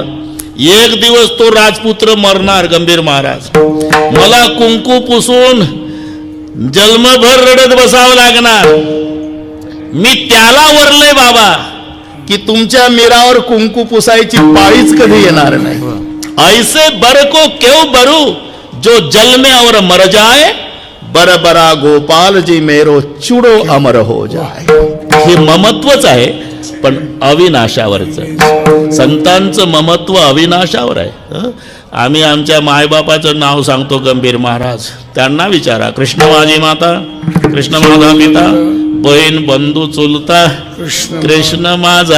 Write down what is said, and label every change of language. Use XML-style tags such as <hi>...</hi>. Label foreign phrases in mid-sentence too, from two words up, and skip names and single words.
<mr>एक दिवस तो राजपुत्र मरणार, गंभीर महाराज. मला कुंकू पुसून जन्मभर रडत बसावं लागणार. मी त्याला वरले बाबा, की तुमच्या मिरावर कुंकू पुसायची पाळीच कधी येणार नाही.</mr> <raj>ऐसे बर को क्यों बरू जो जल में और मर जाए, बर बरा गोपाल जी मेरो चुडो अमर हो जाए.</raj> <mr>हे ममत्वच आहे पण अविनाशावरचं. संतांचं ममत्व अविनाशावर आहे. आम्ही आमच्या मायबापाचं नाव सांगतो गंभीर महाराज, त्यांना विचारा कृष्ण माझी माता, कृष्ण माझा पिता, बहीण बंधू चुलता, कृष्ण माझा.</mr>